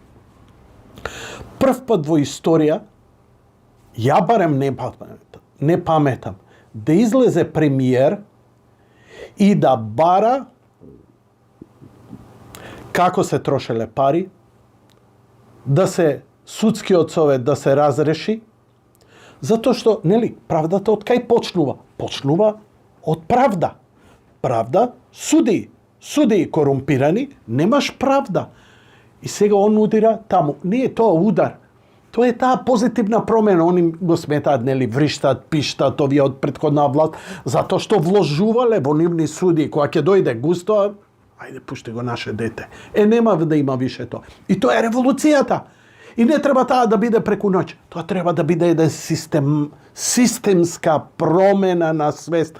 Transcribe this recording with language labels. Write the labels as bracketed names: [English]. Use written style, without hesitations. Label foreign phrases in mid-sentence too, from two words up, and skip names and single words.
[Macedonian] Прв пат во историја, ја барем не паметам, да излезе премиер и да бара како се трошеле пари, да се судскиот совет да се разреши, затоа што, нели, правдата од кај почнува? Почнува од правда. Правда, суди корумпирани, немаш правда. И сега он удира таму. Не е тоа удар. [Croatian] To je ta pozitivna promjena. [Macedonian] Они го сметат, нели, вриштат, пиштат, овие од претходна власт, затоа што вложувале во нивни суди. Кога ќе дојде густо, ајде, пушти го наше дете. Нема да има више тоа. И тоа е револуцијата. И не треба таа да биде преку ноќ. Тоа треба да биде еден системска промена на свест.